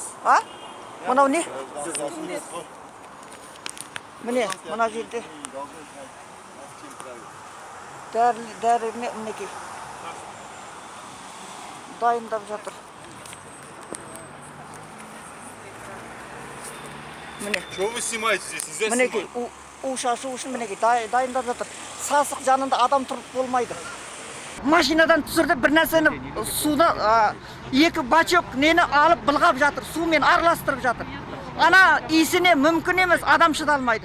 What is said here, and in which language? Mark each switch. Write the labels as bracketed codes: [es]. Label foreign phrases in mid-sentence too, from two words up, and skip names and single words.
[kk] Мынау не? Міне, мына жерде. Дәріне мінекей. Дайындап жатыр. Міне. [ru] Что вы снимаете здесь? [kk] Мінекей, у шашу үшін мінекей дайындап жатыр. Сасық жанында адам тұрып болмайды. Машинадан түсірді бір нәрсені суды, 2 бачок нені алып былғап жатыр, сумен араластырып жатыр. Ана иісіне мүмкін емес, адам шыдалмайды.